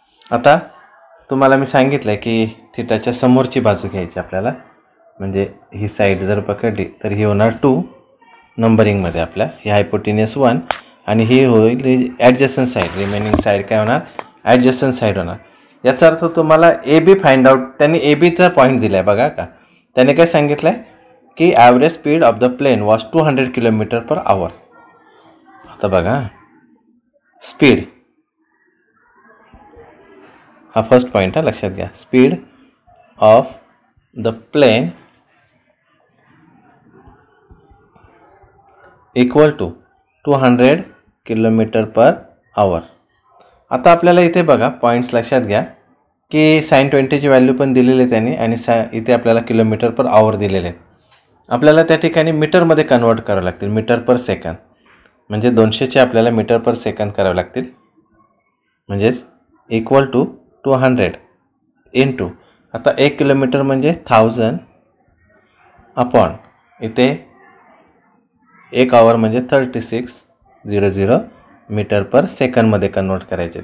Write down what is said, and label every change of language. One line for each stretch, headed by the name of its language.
Marathi: आता तुम्हाला मी सांगितलं आहे की थिटाच्या समोरची बाजू घ्यायची आपल्याला, म्हणजे ही साईड जर पकडली तर ही होणार 2 नंबरिंगमध्ये आपल्या, ही हायपोटेनियस 1 आणि ही होईल ॲडजसंट साईड. रिमेनिंग साईड काय होणार, ॲडजसंट साईड होणार. याचा अर्थ तुम्हाला ए बी फाइंड आउट, त्यांनी ए बीचा पॉईंट दिला आहे बघा का. त्याने काय सांगितलं आहे
English: की average speed of the plane was 200 kilometre per hour.
Marathi: आता बघा, स्पीड हा फर्स्ट पॉईंट हा लक्षात घ्या.
English: Speed of the plane equal to 200 kilometre per hour.
Marathi: आता आपल्याला इथे बघा पॉईंट्स लक्षात घ्या की sin 20ची व्हॅल्यू पण दिलेली आहे त्यांनी आणि इथे आपल्याला किलोमीटर पर आवर दिलेले आहेत. आपल्याला त्या ठिकाणी मीटरमध्ये कन्वर्ट करावं लागतील, मीटर पर सेकंद. म्हणजे 200चे आपल्याला मीटर पर सेकंद करावे लागतील. म्हणजेच इक्वल टू 200 इंटू, आता 1 किलोमीटर म्हणजे 1000 अपॉन इथे 1 आवर म्हणजे 3600 मीटर पर सेकंदमध्ये कन्वर्ट करायचे.